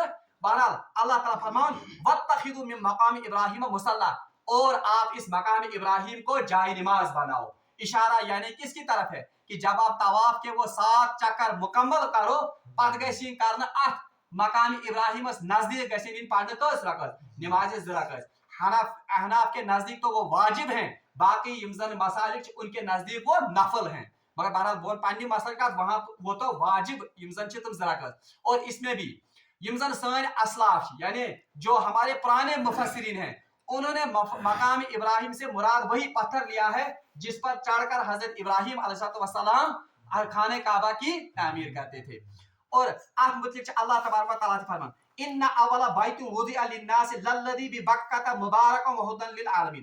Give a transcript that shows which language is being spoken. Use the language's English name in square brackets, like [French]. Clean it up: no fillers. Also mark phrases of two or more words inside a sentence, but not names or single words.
[Urdu] بہرحال اللہ تعالیٰ فرمان [Arabic] واتخذوا من مقام ابراہیم مصلی, [Urdu] اور آپ اس مقام ابراہیم کو جائے نماز بناؤ. اشارہ یعنی کس کی طرف ہے کہ جب آپ طواف کے وہ 7 چکر مکمل کرو [Kashmiri] پت گژھِ کرنا ات [Urdu] مقام ابراہیم نزدیک [Kashmiri] گژھِ پڑھنے کس [Urdu] رکعت نماز 2 رکعت. احناف کے نزدیک تو وہ واجب ہیں, باقی [Kashmiri] یم زن [Urdu] مسالک ان کے نزدیک وہ نفل ہیں, مگر بہرحال بول پنی مسلکات وہاں وہ تو واجب [Kashmiri] یم زن تم [Urdu] 2 رکعت. اور اس میں بھی [Kashmiri] یم زن سن [Urdu] اسلاف یعنی جو ہمارے پرانے مفسرین ہیں انہوں نے مقام ابراہیم سے مراد وہی پتھر لیا ہے جس پر چڑھ کر حضرت ابراہیم علیہ السلام خانہ کعبہ کی تعمیر کرتے تھے. اور [Kashmiri] آت متعلق [Urdu] اللہ تبارک و تعالیٰ فرمان [Arabic] ان اول بیت وضع للناس للذی ببکۃ مبارک وہدی للعالمین.